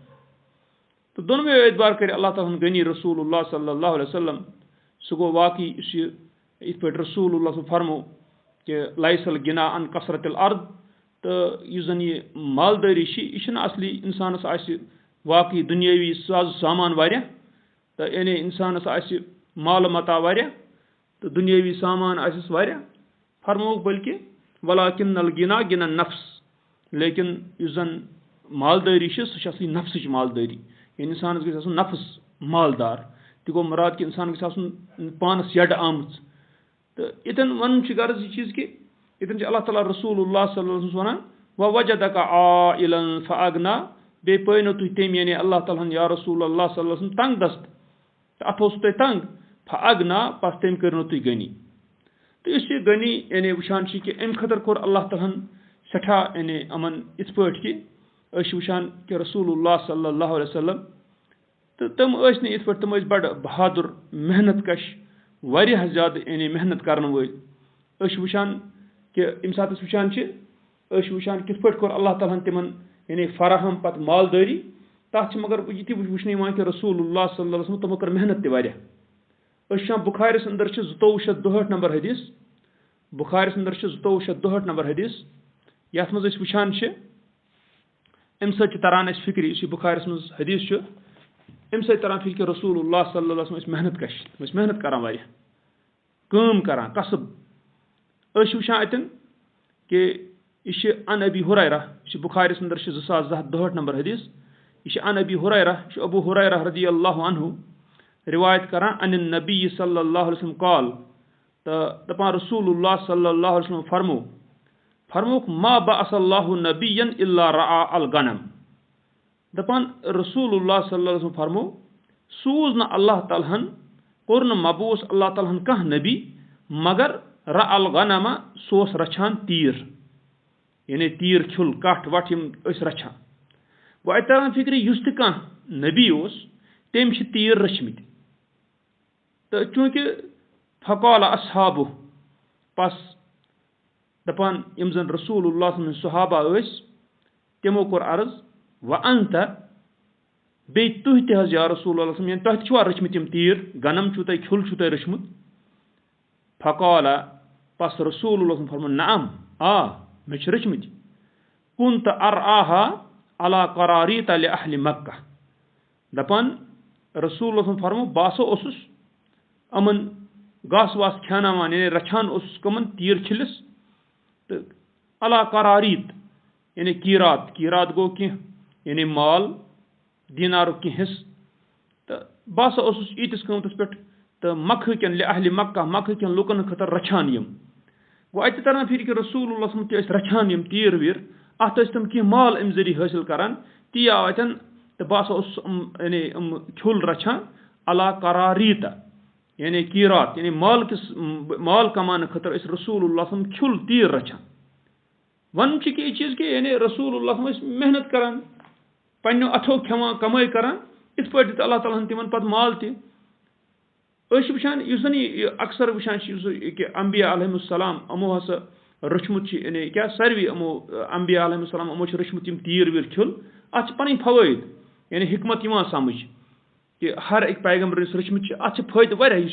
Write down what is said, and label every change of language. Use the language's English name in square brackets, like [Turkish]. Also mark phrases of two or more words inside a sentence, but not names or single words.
[Kashmiri] تہٕ دۄنوَے اعتبار کٔرِ اللہ تعالیٰ ہن غنی رسول اللہ [Arabic] صلی اللہ علیہ وسلم [Kashmiri] سُہ گوٚو واقعی یُس یہِ یِتھ پٲٹھۍ رسول اللہ صلی فرمو کہِ [Arabic] لَیس الغِنا عن کثرت الارض [Kashmiri] تہٕ یُس زن یہِ مالدٲری چھِ یہِ چھِنہٕ اصلی اِنسانس آسہِ واقعی دُنیٲوی ساز سامان واریاہ تہٕ یعنی اِنسانس آسہِ مالہٕ متا واریاہ تہٕ دُنیٲوی سامان آسٮ۪س واریاہ فرمووُکھ بٔلکہِ [Arabic] ولاکِن الغِنا غِنا نفس [Kashmiri] لیکن یُس زن مالدٲری چھِ سُہ چھِ اصلی نفسٕچ مالدٲری یعنی اِنسانس گژھِ آسُن نفس مالدار تہِ گوٚو مُراد کہِ اِنسان گژھِ آسُن پانس یڈٕ آمٕژ تہٕ ییٚتٮ۪ن وَنُن چھُ غرض یہِ چیٖز کہِ ییٚتٮ۪ن چھِ اللہ تعالیٰ رسول اللہ [Arabic] صلی اللہ علیہ وسلم [Kashmiri] وَنان [Arabic] وَوَجَدَکَ عائلًا فَأَغْنَا [Kashmiri] بیٚیہِ پٲنو تُہۍ تٔمۍ یعنی اللہ تعالیٰ ہن یا رسول اللہ [Arabic] صلی اللہ علیہ وسلم [Kashmiri] تنگ دست تہٕ اَتھ اوسوٕ تۄہہِ تنگ فَأَغْنَا پتہٕ تٔمۍ کٔرنو تُہۍ غنی تہٕ یُس یہِ غنی یعنی وٕچھان چھِ کہِ اَمہِ خٲطرٕ کوٚر اللہ تعالیٰ ہن سٮ۪ٹھاہ یعنی یِمن یِتھ پٲٹھۍ کہِ أسۍ چھِ وٕچھان کہِ رسول اللہ [Arabic] صلی اللہ علیہ وسلم [Kashmiri] تہٕ تِم ٲسۍ نہٕ یِتھ پٲٹھۍ تِم ٲسۍ بڑٕ بہادُر محنت کش واریاہ زیادٕ یعنی محنت کرن وٲلۍ أسۍ چھِ وٕچھان کہِ ییٚمہِ ساتہٕ أسۍ وٕچھان چھِ أسۍ چھِ وٕچھان کِتھ پٲٹھۍ کوٚر اللہ تعالیٰ ہن تِمن یعنی فراہم پتہٕ مالدٲری تتھ چھِ مگر یہِ تہِ وٕچھنہٕ یِوان کہِ رسول اللہ [Arabic] صلی اللہ علیہ وسلم [Kashmiri] تِمو کٔر محنت تہِ واریاہ أسۍ چھِ وٕچھان بُخارِس انٛدر چھِ 2262 نمبر حدیث بُخارِس انٛدر چھِ 2262 نمبر حدیث یتھ منٛز أسۍ وٕچھان چھِ اَمہِ سۭتۍ چھِ تران اَسہِ فِکرِ یُس یہِ بُخارِس منٛز حدیث چھُ اَمہِ سۭتۍ تران فِکرِ رسول اللہ [Arabic] صلی اللہ علیہ وسلم [Kashmiri] ٲسۍ محنت کش تِم ٲسۍ محنت کران واریاہ کٲم کران کسب أسۍ چھِ وٕچھان اَتٮ۪ن کہِ یہِ چھِ [Arabic] ان ابی ہُریرہ [Kashmiri] یہِ چھِ بُخارِس انٛدر چھِ 2262 نمبر حدیث یہِ چھِ ان ابی ہُریرہ یہِ چھُ ابوٗ ہُریرہ [Arabic] رضی اللہ عنہ [Kashmiri] رِوایت کران [Arabic] ان النبی صلی اللہ علیہ وسلم قال [Kashmiri] تہٕ دپان رسول اللہ [Arabic] صلی اللہ علیہ وسلم [Kashmiri] فرمووُکھ [Arabic] ما بعث اللہ نبیًا الا رعا الغنم [Kashmiri] دپان رسول اللہ [Arabic] صلی اللہ علیہ وسلم [Kashmiri] فرمو سوٗز نہٕ اللہ تعالیٰ ہن کوٚر نہٕ مبوٗس اللہ تعالیٰ ہن کانٛہہ نبی مگر [Arabic] رعا الغنما [Kashmiri] سُہ اوس رچھان تیٖر یعنی تیٖر کھیُل کٹھ وٹھ یِم ٲسۍ رچھان گوٚو اَتہِ تران فِکرِ یُس تہِ کانٛہہ نبی اوس تٔمۍ چھِ تیٖر رٔچھمٕتۍ تہٕ چوٗنٛکہِ [Arabic] فقال اصحابُ [Kashmiri] پس دپان یِم زن رسول اللہ [Arabic] صلی اللہ علیہ وسلم [Kashmiri] صحابہ ٲسۍ تِمو کوٚر عرض وَأَنْتَ بیٚیہِ تُہۍ تہِ [Arabic] حظ یا رسول اللہ صلی اللہ علیہ وسلم [Kashmiri] یعنی تۄہہِ تہِ چھُوا رٔچھمٕتۍ یِم تیٖر غنم چھُو تۄہہِ کھیُل چھُو تۄہہِ رٔچھمُت فقال پس رسول اللہ [Arabic] صلی اللہ علیہ وسلم [Kashmiri] فرموو نعم آ مےٚ چھِ رٔچھمٕتۍ [Arabic] كنت أرعاها على قراريط لأهل [Kashmiri] مكة دپان رسول اللہ [Arabic] صلی اللہ علیہ وسلم [Kashmiri] فرموو بہٕ ہسا اوسُس یِمن گاسہٕ واسہٕ کھیٛاناوان یعنی رچھان اوسُس کٕمن تیٖر کھِلِس تہٕ [Arabic] علا قراریٖت [Kashmiri] یعنی کیٖرات گوٚو کینٛہہ یعنی مال دیٖنارُک کینٛہہ حِصہٕ تہٕ بہٕ ہسا اوسُس ییٖتِس قۭمتس پٮ۪ٹھ تہٕ مکہٕ کٮ۪ن [Arabic] لِأہلِ مکہ [Kashmiri] مکہٕ کٮ۪ن لُکن خٲطرٕ رچھان یِم گوٚو اَتہِ تران پھِرِ کہِ رسول اللہ [Arabic] صلی اللہ علیہ وسلم [Kashmiri] تہِ ٲسۍ رچھان یِم تیٖر ویٖر اَتھ ٲسۍ تِم کینٛہہ مال اَمہِ ذٔریعہٕ حٲصِل کران تی آو اَتٮ۪ن تہٕ بہٕ ہسا اوسُس یعنی یِم کھیُل رچھان [Arabic] علا قراریٖتا [Kashmiri] یعنی کیٖرات یعنی مال کماونہٕ خٲطرٕ ٲسۍ رسول اللہ [Arabic] صلی اللہ علیہ وسلم [Kashmiri] کھیُل تیٖر رچھان وَنُن چھُ کہِ یہِ چیٖز کہِ یعنی رسول اللہ [Arabic] صلی اللہ علیہ وسلم [Kashmiri] ٲسۍ محنت کران پنٛنیو اَتھو کھٮ۪وان کمٲے کران یِتھ پٲٹھۍ دِتۍ اللہ تعالیٰ ہن تِمن پتہٕ مال تہِ أسۍ چھِ وٕچھان یُس زن یہِ اکثر وٕچھان چھِ یُس کہِ انبیا [Arabic] علیہم السلام [Kashmiri] یِمو ہسا رٔچھمُت چھُ یعنی کیٛاہ ساروی یِمو انبیا [Arabic] علیہم السلام [Kashmiri] یِمو چھِ رٔچھمُت یِم تیٖر ویٖر کھیُل اَتھ چھِ پنٕنۍ فوٲیِد یعنی حکمت یِوان سمجھ کہِ ہر أکۍ پیغمبر یُس رٔچھمٕتۍ چھِ اَتھ چھِ فٲیدٕ واریاہ یُس